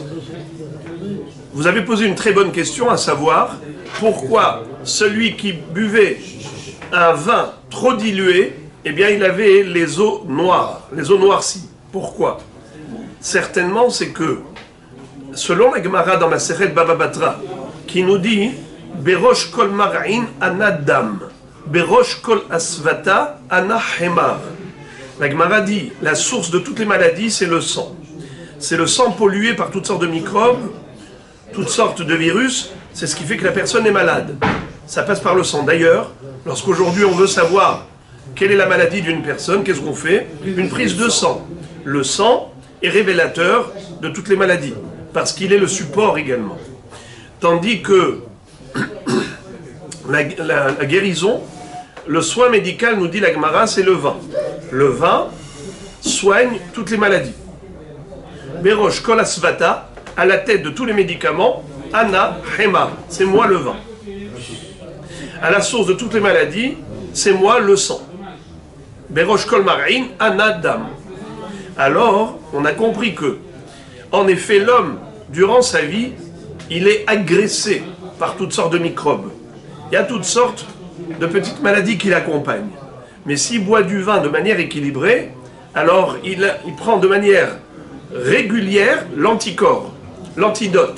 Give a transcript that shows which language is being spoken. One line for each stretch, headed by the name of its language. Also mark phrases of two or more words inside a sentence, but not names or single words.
French: Vous avez posé une très bonne question, à savoir pourquoi celui qui buvait un vin trop dilué eh bien il avait les os noirs, les os noircis. Pourquoi? Certainement c'est que, selon la Gemara dans la Masechet Baba Batra, qui nous dit
Aramaic: Berosh kol mar'in ana dam, Berosh kol asvata ana hemar.
French: La Gemara dit, la source de toutes les maladies, c'est le sang. C'est le sang pollué par toutes sortes de microbes, toutes sortes de virus, c'est ce qui fait que la personne est malade. Ça passe par le sang. D'ailleurs, lorsqu'aujourd'hui on veut savoir quelle est la maladie d'une personne, qu'est-ce qu'on fait? Une prise de sang. Le sang est révélateur de toutes les maladies, parce qu'il est le support également. Tandis que la guérison, le soin médical, nous dit la Gemara, c'est le vin. Le vin soigne toutes les maladies.
Aramaic: Berosh kol asvata,
French: à la tête de tous les médicaments,
Aramaic: Ana Hema,
French: c'est moi le vin. À la source de toutes les maladies, c'est moi le sang.
Aramaic: Berosh kol mar'in, Ana dam.
French: Alors, on a compris que, en effet, l'homme, durant sa vie, il est agressé par toutes sortes de microbes. Il y a toutes sortes de petites maladies qui l'accompagnent. Mais s'il boit du vin de manière équilibrée, alors il prend de manière régulière l'anticorps, l'antidote.